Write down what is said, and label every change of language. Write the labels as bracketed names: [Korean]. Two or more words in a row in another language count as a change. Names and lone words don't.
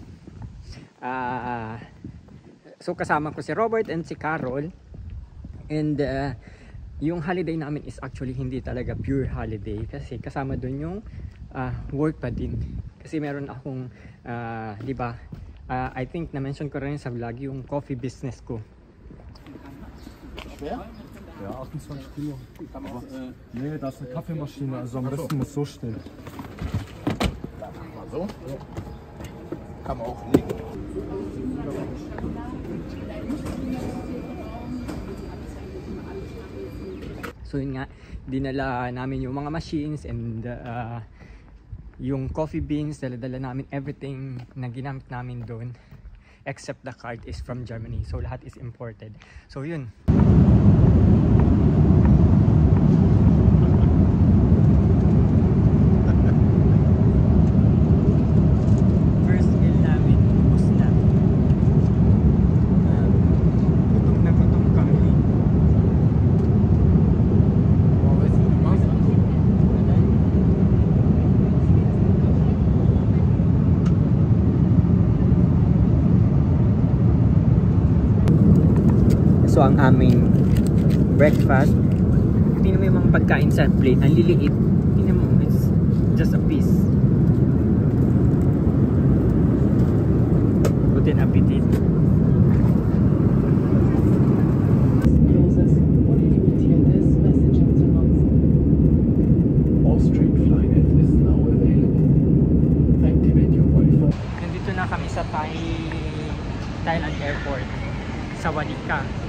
[Filipino] So kasama ko si Robert and si Carol. And yung holiday namin [English] is actually [Filipino] hindi talaga [English] pure holiday [Filipino] kasi kasama dun yung work pa din. Kasi meron akong, di ba, [English] I think [Filipino] na-mention ko rin sa vlog yung [English] coffee business [Filipino] ko. [German] Ja, 28 Kilo. Aber, nee, da ist eine Kaffeemaschine, also am besten muss so stehen. Mal so? Ja. Kann man auch liegen. [Filipino] So yun nga, dinala namin yung mga machines and yung [English] coffee beans, [Filipino] dala-dala namin everything na ginamit namin doon [English] except the cart is from Germany. [Filipino] So lahat [English] is imported. [Filipino] So yun. [English] First meal [Filipino] namin, ubos na. Gutom na gutom kami. So ang aming breakfast, tingnan mo yung mga pagkain sa plate, ang liliit. Tingnan mo, [English] it's just a piece. [German] Guten Appetit. [Filipino] Nandito na kami sa Thailand Airport sa Wadika.